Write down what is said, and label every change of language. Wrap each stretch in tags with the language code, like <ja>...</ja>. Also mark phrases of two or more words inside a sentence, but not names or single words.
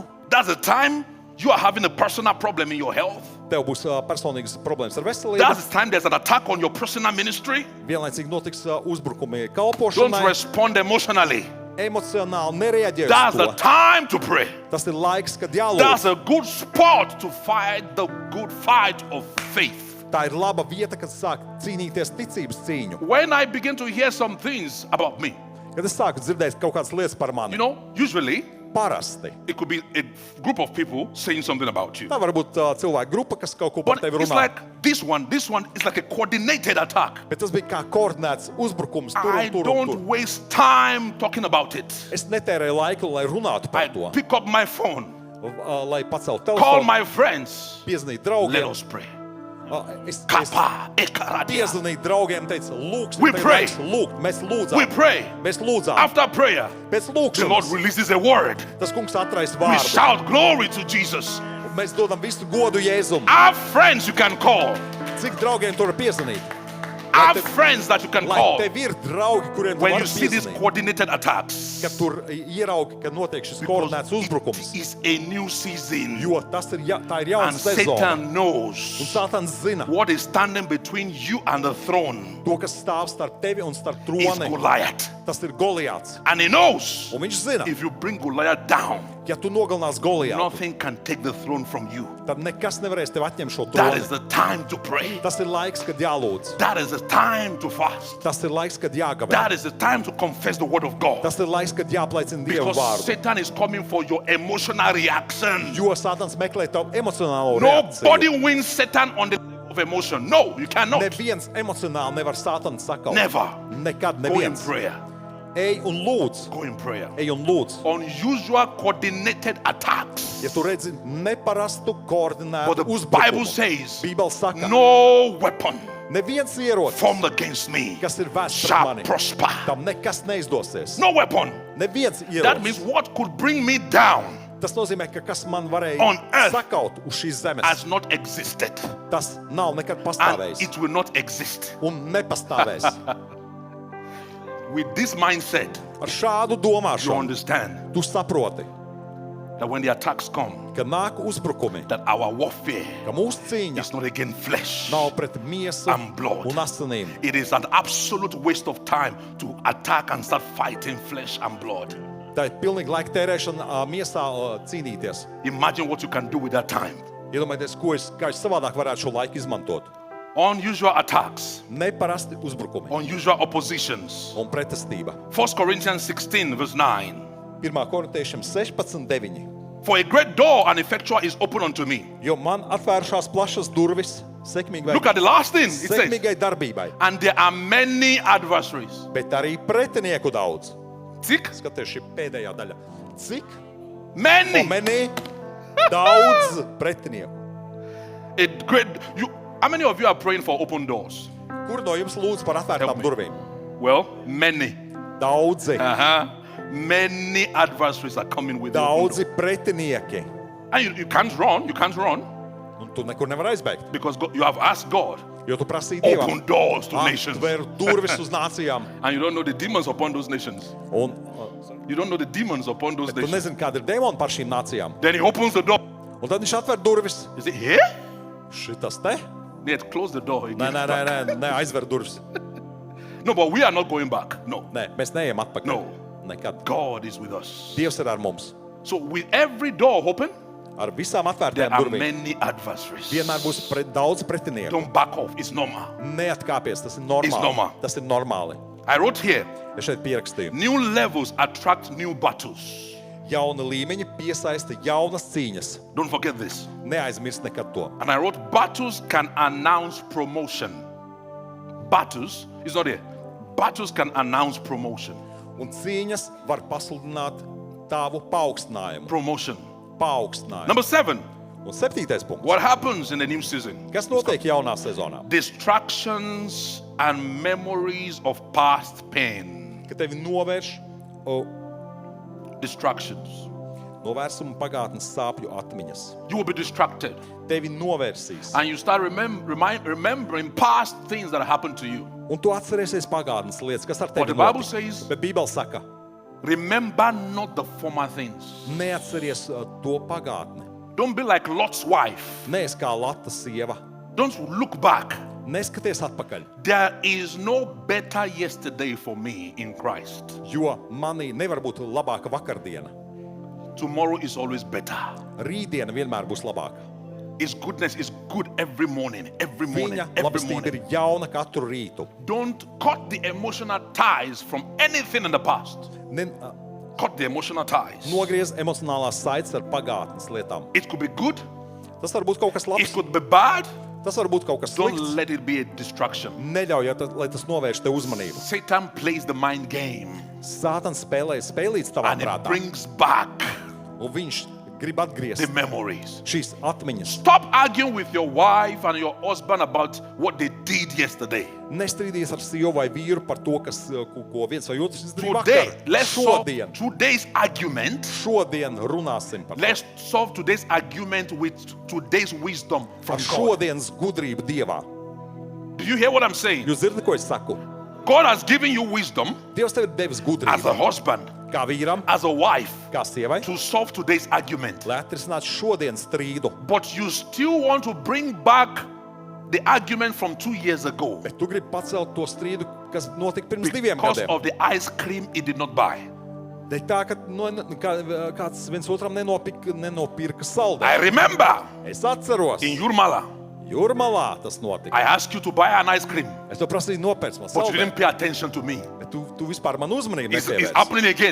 <en>That's the time you are having a personal problem in your health.</en> <lv>tev būs personīgas problēmas ar veselību.</lv> <en>That's the time there's an attack on your personal ministry.</en> <lv>Vienlaicīgi notiks uzbrukumi</lv> <en>Don't</en> <lv>kalpošanai,</lv> <en>respond emotionally.</en> <lv>emocionāli nereaģē</lv> <en>That's</en> <lv>uz</lv> <en>the</en> <lv>to.</lv> <en>time to pray.</en> <lv>Tas ir laiks, kad</lv> <en>That's</en> <lv>jālūdz.</lv> <en>a good spot to fight the good fight of faith.</en> <lv>Tā ir laba vieta, kad sāk cīnīties ticības cīņu.</lv> <en>When I begin to hear some things about me,</en> <lv>Kad es sāku dzirdēt kaut kādas lietas par mani,</lv> <en>you know, usually</en> <lv>parasti.</lv> <en>it could be a group of people saying something about you.</en> <lv>Tā var būt cilvēku grupa, kas kaut ko par</lv> <en>But</en> <lv>tevi</lv> <en>it's</en> <lv>runā.</lv> <en>like this one is like a coordinated attack.</en> <lv>Bet tas bija kā koordinēts uzbrukums tur</lv> <en>I</en> <lv>un tur un</lv> <en>don't</en> <lv>tur.</lv> <en>waste time talking about it.</en> <lv>Es netērēju laiku, lai runātu par</lv> <en>I</en> <lv>to.</lv> <en>pick up my phone,</en> <lv>Lai paceltu</lv> <en>call</en> <lv>telefonu,</lv> <en>my friends.</en> <lv>piezvanītu</lv> <en>Let</en> <lv>draugiem.</lv> <en>us pray.</en> <lv>Es Kappa, ekaradia. piezvanīju draugiem, teicu, lūksim,</lv> <en>We pray.</en> <lv>lūgt, mēs</lv> <en>We</en> <lv>lūdzām.</lv> <en>pray.</en> <lv>Mēs lūdzām.</lv> <en>After prayer,</en> <lv>Pēc</lv> <en>the Lord</en> <lv>lūkšanas</lv> <en>releases a word.</en> <lv>tas kungs atraisa</lv> <en>We</en> <lv>vārdu.</lv> <en>shout glory to Jesus.</en> <lv>Mēs dodam visu godu Jēzum.</lv> <en>Our friends you can call.</en> <lv>Cik draugiem tur var piezvanīt?</lv> <en>Our friends that you can</en> <lv>Lai</lv> <en>call</en> <lv>tev ir draugi, kuriem tu</lv> <en>when</en> <lv>vari</lv> <en>you see these</en> <lv>piezvanīt.</lv> <en>coordinated attacks.</en> <lv>Kad tur ieraugi, ka notiek šis</lv> <en>Because</en> <lv>koordinēts</lv> <en>it</en> <lv>uzbrukums.</lv> <en>is a new season.</en> <lv>Jo tas ir, tā ir jauna</lv> <en>And</en> <lv>sezona.</lv> <en>Satan</en> <lv>Un</lv> <en>knows</en> <lv>Sātans zina,</lv> <en>what is standing between you and the throne</en> <lv>to, kas stāv starp tevi un starp</lv> <en>is</en> <lv>troni.</lv> <en>Goliath.</en> <lv>Tas ir Goliāts.</lv> <en>And he knows</en> <lv>Un viņš zina,</lv> <en>if you bring Goliath down,</en> <lv>ja tu nogalinās Goliātu,</lv> <en>nothing can take the throne from you.</en> <lv>tad nekas nevarēs tev atņemt šo</lv> <en>That</en> <lv>troni.</lv> <en>is the time to pray.</en> <lv>Tas ir laiks, kad jālūdz.</lv> <en>That is the time to fast.</en> <lv>Tas ir laiks, kad jāgavē.</lv> <en>That is the time to confess the word of God.</en> <lv>Tas ir laiks, kad jāpliecina Dieva</lv> <en>Because</en> <lv>vārdu.</lv> <en>Satan is coming for your emotional reaction.</en> <lv>Jo Sātans meklē tavu emocionālo</lv> <en>Nobody</en> <lv>reakciju.</lv> <en>wins Satan on the level of emotion. No, you cannot.</en> <lv>Neviens emocionāli nevar Sātanu sakaut.</lv> <en>Never.</en> <lv>Nekad</lv> <en>Go in</en> <lv>neviens.</lv> <en>prayer.</en> <lv>Ej un lūdz.</lv> <en>Go in prayer.</en> <lv>Ej un lūdz.</lv> <en>Unusual coordinated attacks.</en> <lv>Ja tu redzi neparastu</lv> <en>But</en> <lv>koordinētu</lv> <en>the Bible</en> <lv>uzbrukumu,</lv> <en>says,</en> <lv>Bībele saka,</lv> <en>no weapon</en> <lv>neviens ierocis,</lv> <en>formed against me</en> <lv>kas ir vērsts pret</lv> <en>shall</en> <lv>mani,</lv> <en>prosper.</en> <lv>tam nekas neizdosies.</lv> <en>No weapon.</en> <lv>Neviens</lv> <en>That means</en> <lv>ierocis.</lv> <en>what could bring me down</en> <lv>Tas nozīmē, ka kas man varēja</lv> <en>On earth</en> <lv>sakaut uz šīs zemes,</lv> <en>has not existed.</en> <lv>tas nav nekad</lv> <en>And</en> <lv>pastāvējis</lv> <en>it will not exist.</en> <lv>un nepastāvēs.</lv> <en>With this mindset,</en> <lv>Ar šādu</lv> <en>you</en> <lv>domāšanu</lv> <en>understand</en> <lv>tu saproti,</lv> <en>that when the attacks come,</en> <lv>ka nāk uzbrukumi,</lv> <en>that our warfare</en> <lv>ka mūsu cīņa</lv> <en>is not against flesh.</en> <lv>nav pret miesu</lv> <en>And blood.</en> <lv>un asinīm.</lv> <en>It is an absolute waste of time to attack and start fighting flesh and blood.</en> <lv>Tā ir pilnīgi laika tērēšana miesā cīnīties.</lv> <en>Imagine what you can do with that time.</en> <lv>Iedomājieties, kā es savādāk varētu šo laiku izmantot.</lv> <en>Unusual attacks,</en> <lv>Neparasti uzbrukumi</lv> <en>unusual oppositions.</en> <lv>un pretestība.</lv> <en>1 Corinthians 16, verse 9.</en> <lv>1. korintiešiem 16:9.</lv> <en>For a great door and effectual is open unto me.</en> <lv>Jo man atvērušās plašas durvis</lv> <en>Look at the last thing it says.</en> <lv>sekmīgai darbībai,</lv> <en>And there are many adversaries.</en> <lv>bet arī pretinieku daudz. Cik? Skaties, šī pēdējā daļa. Cik?</lv> <en>Many.</en> <lv>Omeni daudz pretinieku.</lv> <en>A great. How many of you are praying for open doors?</en> <lv>Kur no jums lūdz par</lv> <en>Help</en> <lv>atvērtām</lv> <en>me.</en> <lv>durvīm?</lv> <en>Well, many.</en> <lv>Daudzi.</lv> <en>Many adversaries are coming with the open</en> <lv>Daudzi</lv> <en>door.</en> <lv>pretinieki.</lv> <en>And you can't run. You can't run</en> <lv>Un tu nekur nevar aizbēgt,</lv> <en>because you have asked God.</en> <lv>jo tu prasīji Dievam.</lv> <en>Open doors to nations.</en> <lv>Atver durvis uz nācijām.</lv> <en>And you don't know the demons upon those nations.</en> <lv>Un</lv> <en>You don't know the demons upon those</en> <lv>tu</lv> <en>nations.</en> <lv>nezini, kāda ir dēmoni par šīm nācijām.</lv> <en>Then he opens the door.</en> <lv>Un tad viņš atver durvis.</lv> <en>Is it here?</en> <lv>Šitas te?</lv> <en>Yet close the door. He</en> <lv>Nē,</lv> <en>gives</en> <lv>nē,</lv> <en>back.</en> <lv>nē, nē, aizver durvis.</lv> <en>No, but we are not going back. No.</en> <lv>Nē, mēs neejam atpakaļ.</lv> <en>No.</en> <lv>Nekad.</lv> <en>God is with us.</en> <lv>Dievs ir ar mums.</lv> <en>So with every door open,</en> <lv>Ar visām</lv> <en>there</en> <lv>atvērtām</lv> <en>are</en> <lv>durvīm.</lv> <en>many adversaries.</en> <lv>Vienmēr būs daudz pretinieku.</lv> <en>Don't back off. It's normal.</en> <lv>Neatkāpies, tas ir</lv> <en>It's normal.</en> <lv>normāli. Tas ir normāli.</lv> <en>I wrote here,</en> <lv>Es šeit pierakstīju.</lv> <en>new levels attract new battles.</en> <lv>Jauna līmeņa piesaista jaunas cīņas.</lv> <en>Don't forget this.</en> <lv>Neaizmirst nekad to.</lv> <en>And I wrote, battles can announce promotion. Battles, it's not here. Battles can announce promotion.</en> <lv>Un cīņas var pasludināt tavu paaugstinājumu.</lv> <en>Promotion.</en> <lv>Paaugstinājumu.</lv> <en>Number 7.</en> <lv>Un 7. punkts.</lv> <en>What happens in the new season?</en> <lv>Kas notiek jaunā sezonā?</lv> <en>Distractions and memories of past pain.</en> <lv>Ka tevi novērš</lv> <en>Distractions.</en> <lv>novērsumu pagātnes sāpju atmiņas.</lv> <en>You will be distracted.</en> <lv>Tevi novērsīs.</lv> <en>And you start remembering past things that happened to you.</en> <lv>Un tu atcerēsies pagātnes lietas, kas ar</lv> <en>But</en> <lv>tevi</lv> <en>the Bible</en> <lv>notika.</lv> <en>says,</en> <lv>Bet Bībele saka,</lv> <en>remember not the former things.</en> <lv>neatceries to pagātni.</lv> <en>Don't be like Lot's wife.</en> <lv>Neesi kā Lata sieva.</lv> <en>Don't look back.</en> <lv>Neskaties atpakaļ,</lv> <en>There is no better yesterday for me in Christ.</en> <lv>jo manī nevar būt labāka vakardiena.</lv> <en>Tomorrow is always better.</en> <lv>Rītdiena vienmēr būs labāka.</lv> <en>His goodness is good every morning, every morning,</en> <lv>Viņa</lv> <en>every</en> <lv>labestība</lv> <en>morning.</en> <lv>ir jauna katru rītu.</lv> <en>Don't cut the emotional ties from anything in the past. Cut the emotional ties.</en> <lv>Nogriez emocionālās saites ar pagātnes lietām.</lv> <en>It could be good,</en> <lv>Tas var būt kaut kas</lv> <en>it</en> <lv>labs,</lv> <en>could be bad.</en> <lv>tas var būt kaut kas</lv> <en>Don't</en> <lv>slikts.</lv> <en>let it be a distraction.</en> <lv>Neļauj, lai tas novērš tev uzmanību.</lv> <en>Satan plays the mind game</en> <lv>Sātans spēlē spēlīts tavā</lv> <en>and it</en> <lv>prātā,</lv> <en>brings back</en> <lv>un viņš grib</lv> <en>the</en> <lv>atgriezt</lv> <en>memories.</en> <lv>šīs atmiņas.</lv> <en>Stop arguing with your wife and your husband about what they did yesterday.</en> <lv>Nestrīdies ar sievu vai vīru par to, ko viens vai otrs izdarīja</lv> <en>Today,</en> <lv>vakar.</lv> <en>let's solve</en> <lv>Šodien,</lv> <en>today's argument.</en> <lv>šodien runāsim par to.</lv> <en>Let's solve today's argument with today's wisdom from</en> <lv>Ar</lv> <en>God.</en> <lv>šodienas gudrību Dievā.</lv> <en>Do you hear what I'm saying?</en> <lv>Jūs dzirdat, ko es saku?</lv> <en>God has given you wisdom</en> <lv>Dievs tev ir devis</lv> <en>as a</en> <lv>gudrību</lv> <en>husband,</en> <lv>kā vīram,</lv> <en>as a wife,</en> <lv>kā sievai,</lv> <en>to solve today's argument.</en> <lv>lai atrisinātu šodienas strīdu.</lv> <en>But you still want to bring back the argument from 2 years ago</en> <lv>Bet tu gribi pacelt to strīdu, kas notika pirms 2</lv> <en>because</en> <lv>gadiem.</lv> <en>of the ice cream he did not buy.</en> <lv>Dēļ tā, ka kāds viens otram nenopirka saldē.</lv> <en>I remember</en> <lv>Es atceros,</lv> <en>in Jurmala,</en> <lv>Jūrmalā tas notika.</lv> <en>I asked you to buy an ice cream,</en> <lv>Es to prasīju nopērts man</lv> <en>but you</en> <lv>saldē.</lv> <en>didn't pay attention to me.</en> <lv>Bet tu vispār man uzmanību</lv> <en>It's</en> <lv>nepievērsi.</lv> <en>happening again.</en>